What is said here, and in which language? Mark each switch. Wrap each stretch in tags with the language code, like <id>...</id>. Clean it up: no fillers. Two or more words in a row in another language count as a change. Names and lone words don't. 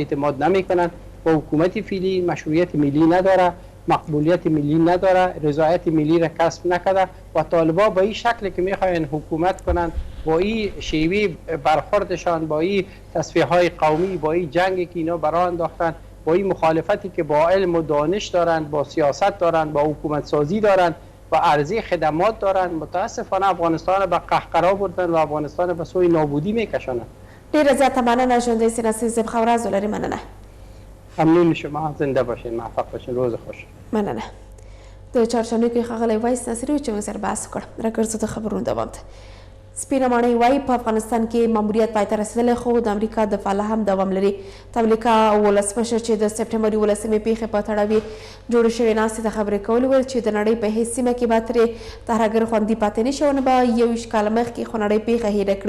<fa>اعتماد نمیکنن و حکومت فعلی مشروعیت ملی نداره، مقبولیت ملی نداره، رضایت ملی را کسب نکرده و طالبان با این شکل که میخواین حکومت کنن، با این شیوه برخوردشان، با این تصفیه های قومی، با این جنگی که اینا برای انداختن، با این مخالفتی که با علم و دانش دارن، با سیاست دارن، با حکومت سازی دارن و عرضه خدمات دارن، متاسفانه افغانستان به قهقرا بردن و افغانستان به سوی نابودی میکشانند.</fa> <ps>ډیره زیاته مننه ژوندی سیناسي صاحب، ښه ورځ ولرئ. مننه.</ps> <fa>ممنون شما، زنده باشین، موفق باشین، روز خوش.</fa> <ps>مننه. د چهارشنبې کې ښاغلی وایس ناصري چې موږ سره بحث وکړ. راګرځو د خبرونو دوام ته. سپینه ماڼۍ وایي په افغانستان کې ماموریت پای ته رسېدلی، خو د امریکا دفاع لا هم دوام لري. د امریکا ولسمشر چې د سپټمبر 11مې پیښې په تړاو جوړې شوې ناستې ته خبرې کولې ویل چې د نړۍ په هېڅ سیمه کې به ترې ترهګر خوندي پاتې نه شي او نه به 21 کاله مخکې خو نړۍ پیښه هېره کړي.</ps>